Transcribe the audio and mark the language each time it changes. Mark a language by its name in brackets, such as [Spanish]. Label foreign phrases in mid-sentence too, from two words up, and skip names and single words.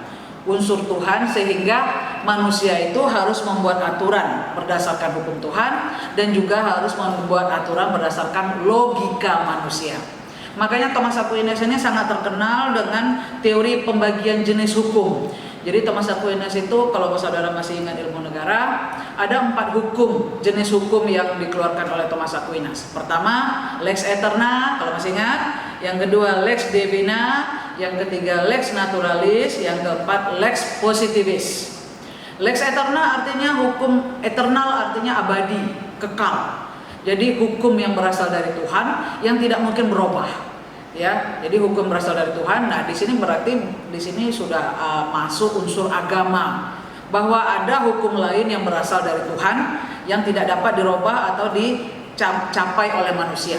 [Indonesian] Unsur Tuhan, sehingga manusia itu harus membuat aturan berdasarkan hukum Tuhan dan juga harus membuat aturan berdasarkan logika manusia. Makanya Thomas Aquinas ini sangat terkenal dengan teori pembagian jenis hukum. Jadi Thomas Aquinas itu, kalau saudara masih ingat ilmu negara, ada 4 hukum, jenis hukum yang dikeluarkan oleh Thomas Aquinas. Pertama, [Latin] lex aeterna, [Indonesian] kalau masih ingat. Yang kedua, [Latin] lex divina. [Indonesian] Yang ketiga, [Latin] lex naturalis. [Indonesian] Yang keempat, [Latin] lex positivis. Lex aeterna [Indonesian] artinya hukum, eternal artinya abadi, kekal. Jadi hukum yang berasal dari Tuhan yang tidak mungkin berubah. Ya, jadi hukum berasal dari Tuhan. Nah, di sini berarti di sini sudah masuk unsur agama, bahwa ada hukum lain yang berasal dari Tuhan yang tidak dapat dirubah atau dicapai oleh manusia.